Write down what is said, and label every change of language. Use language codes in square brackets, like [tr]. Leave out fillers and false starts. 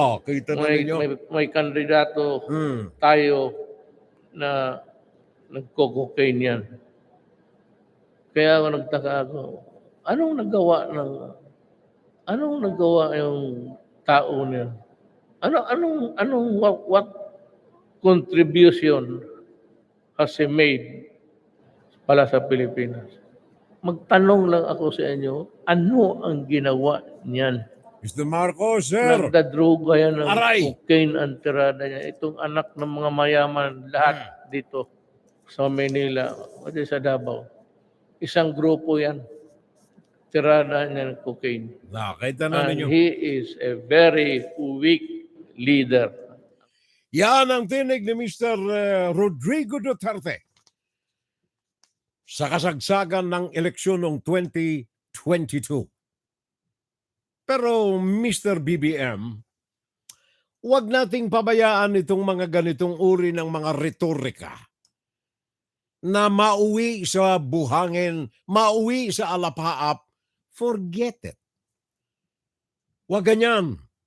[tl] Kita na ninyo. May kandidato tayo na nagko-cocaine yan. Kaya ako nagtaka ako, anong nagawa yung tao niya? [en] What contribution has he made [tl] pala sa Pilipinas? Magtanong lang ako sa inyo, ano ang ginawa niyan? [en] Mr. Marcos, sir. [tl] Nagdadroga yan ng cocaine ang tirada niya. Itong anak ng mga mayaman, lahat dito sa Manila, o sa Davao. Isang grupo yan. Tirada niya ng cocaine. Nakita na ninyo. [en] And he is a very weak leader. [tl] Yan ang tinig ni Mr. Rodrigo Duterte sa kasagsagan ng eleksyon noong 2022. Pero Mr. BBM, huwag nating pabayaan itong mga ganitong uri ng mga retorika na mauwi sa buhangin, mauwi sa alapaap. [en] Forget it. [tl] Huwag ganyan.